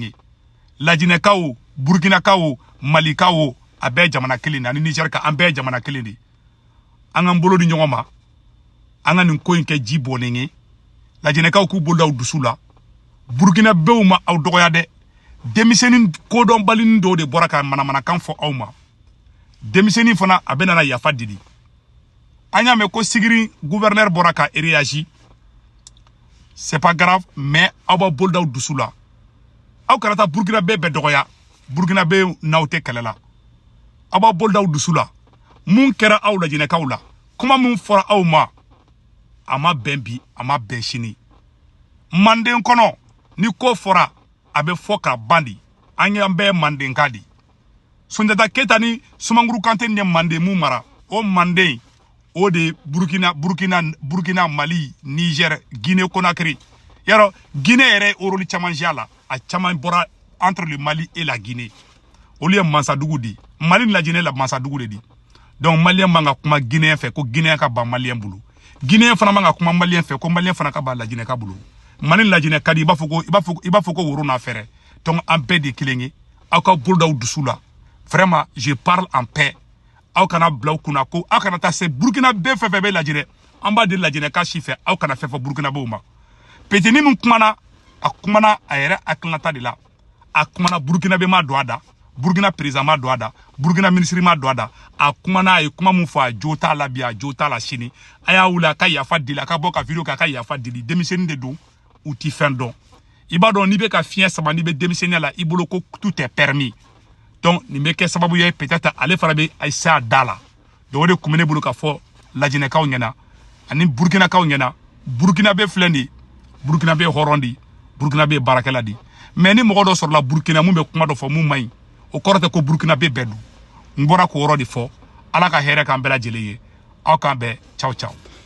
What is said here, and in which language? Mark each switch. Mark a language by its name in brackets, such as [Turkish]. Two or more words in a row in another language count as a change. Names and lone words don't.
[Bambara] ye lajinɛka o burukinaka o malika o a bɛɛ jamana kelen de ani Niger ka an bɛɛ jamana kelen de an k'an bolo di ɲɔgɔn ma an ka nin ko in kɛ ji bɔnnen ye lajinɛkaw k'u bolo d'aw dusu la burukinabew ma aw dɔgɔya dɛ denmisɛnnin kodɔnbalinin dɔw de bɔra ka manamanakan fɔ aw ma denmisɛnnin fana a bɛ nana yafa deli an y'a mɛn ko sigiri gouverneur bɔra ka réagi [French] c'est pas grave mais [Bambara] aw b'a bolo d'aw dusu la aw kana taa burukinabe bɛɛ dɔgɔya burukinabe n'aw tɛ kɛlɛ la aw b'a bolo d'aw dusu la mun kɛra aw lajinɛkaw la kuma mun fɔra aw ma a ma bɛn bi a ma bɛn sini manden kɔnɔ ni ko fɔra a bɛ fɔ ka ban de an bɛɛ mandenka de Sunjata Keita ni Sumanguru Kante ni manden mun mara o manden o de Burkina Mali Niger Guinée Conakry yaro Guinée yɛrɛ oroli caman jia la a caman bɔra [French] entre le Mali et la Guinée [Bambara] olu ye mansadugu di Mali ni lajinɛ la mansadugu de di donc malien man ka kuma Guinéen fɛ ko Guinéen ka ban malien bolo Guinéen fana man ka kuma malien fɛ ko malien fana ka ban lajinɛka bolo Mali lajinɛ ka di i b'a fɔ ko woro n'a fɛrɛ donc an bɛɛ de kelen ye aw ka bolo d'aw dusu la [French] vraiment je parle en paix [Bambara] aw kana bila aw kunna ko aw kana taa se Burkina bɛɛ fɛn fɛn bɛ lajinɛ an b'a di lajinɛka si fɛ aw kana fɛn fɔ Burkinabew ma petini min kumana a kumana a yɛrɛ hakilinata de la a kumana Burkinabe ma don a da Burkina président ma don a da Burkina ministre ma don a da a kumana a ye kuma min fɔ a jo t'a la bi a jo t'a la sini a y'a wuli a ka yafa deli a ka bɔ ka video kɛ a ka yafa deli denmisɛnnin de don u ti fɛn dɔn i b'a dɔn n'i bɛ ka fiɲɛ sama n'i bɛ denmisɛnninya la i bolo ko [French] tout est permis [Bambara] donc nin bɛ kɛ sababu ye peut-être ale fana bɛ a se a da la donc o de tun bɛ ne bolo ka fɔ lajinɛkaw ɲɛna ani burukinakaw ɲɛna burukinabe filɛ nin ye burukinabe hɔrɔn de burukinabe baarakɛla de mais ni mɔgɔ dɔ sɔrɔla burukina mun bɛ kuma dɔ fɔ mun man ɲi o kɔrɔ tɛ ko burukinabe bɛɛ don n bɔra k'o yɔrɔ de fɔ ala ka hɛrɛ k'an bɛɛ lajɛlen ye aw k'an bɛɛ [Italian] ciao ciao